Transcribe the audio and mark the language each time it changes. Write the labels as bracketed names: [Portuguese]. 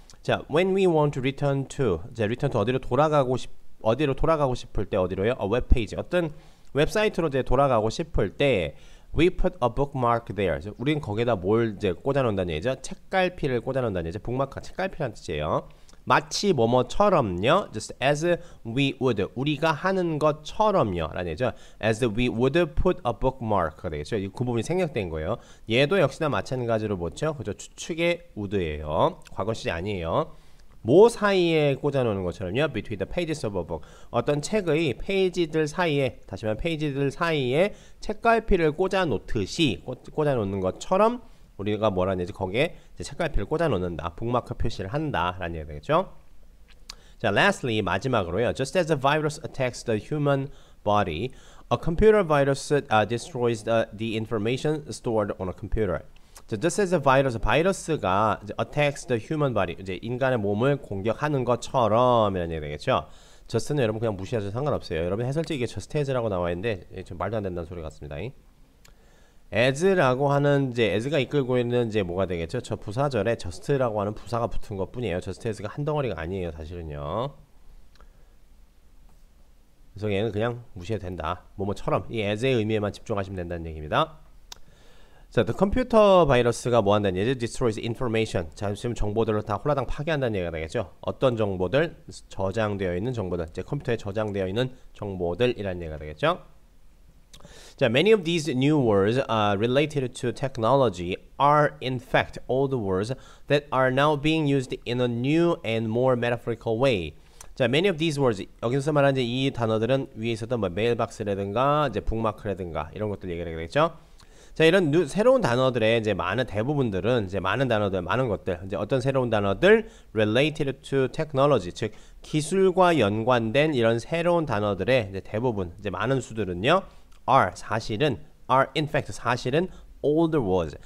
[Korean] 자, [English] when we want to return to, [Korean] 자, [English] return to [Korean] 어디로 돌아가고 싶을 때 어디로요? [English] A web page. [Korean] 어떤 웹사이트로 이제 돌아가고 싶을 때 [English] we put a bookmark there. [Korean] 우리는 거기에다 뭘 이제 꽂아놓는다는 얘기죠? 책갈피를 꽂아놓는다는 얘기죠. 북마크 책갈피라는 뜻이에요. 마치 뭐뭐처럼요. [English] Just as we would. [Korean] 우리가 하는 것처럼요. 라는 얘기죠. [English] As we would put a bookmark가 되겠죠. [Korean] 그 부분이 생략된 거예요. 얘도 역시나 마찬가지로 뭐죠? 그죠? 추측의 would예요. 과거 시제 아니에요. 뭐 사이에 꽂아놓는 것처럼요. [English] Between the pages of a book. [Korean] 어떤 책의 페이지들 사이에, 다시 말하면 페이지들 사이에 책갈피를 꽂아놓듯이 꽂아놓는 것처럼 우리가 뭐라는 얘기지? 거기에 이제 책갈피를 꽂아놓는다. 북마크 표시를 한다. 라는 얘기가 되겠죠. 자, [English] lastly, [Korean] 마지막으로요. [English] Just as a virus attacks the human body, a computer virus destroys the information stored on a computer. Just as a virus, [Korean] 바이러스가 [English] attacks the human body, [Korean] 이제 인간의 몸을 공격하는 것처럼 이라는 얘기가 되겠죠. just는 여러분 그냥 무시하셔도 상관없어요. 여러분 해설지 이게 just as라고 나와 있는데 좀 말도 안 된다는 소리 같습니다. as라고 하는 이제 as가 이끌고 있는 이제 뭐가 되겠죠? 저 부사절에 just라고 하는 부사가 붙은 것뿐이에요. just as가 한 덩어리가 아니에요, 사실은요. 그래서 얘는 그냥 무시해도 된다. 뭐뭐처럼 이 as의 의미에만 집중하시면 된다는 얘기입니다. 자, the computer 바이러스가 뭐 한다는 얘기죠? [English] destroys information. [Korean] 자, 지금 정보들을 다 홀라당 파괴한다는 얘기가 되겠죠. 어떤 정보들? 저장되어 있는 정보들. 이제 컴퓨터에 저장되어 있는 정보들이라는 얘기가 되겠죠. [English] 자, many of these new words related to technology are in fact old words that are now being used in a new and more metaphorical way. [Korean] 자, [English] many of these words, [Korean] 여기서 말하는 이 단어들은 위에 있었던 뭐 메일박스라든가 이제 북마크라든가 이런 것들 얘기를 하게 되겠죠. 자, 이런 새로운 단어들의 이제 많은 대부분들은 이제 많은 단어들, 많은 것들, 이제 어떤 새로운 단어들 [English] related to technology, [Korean] 즉 기술과 연관된 이런 새로운 단어들의 이제 대부분, 이제 많은 수들은요, [English] are in fact [Korean] 사실은 [English] older words.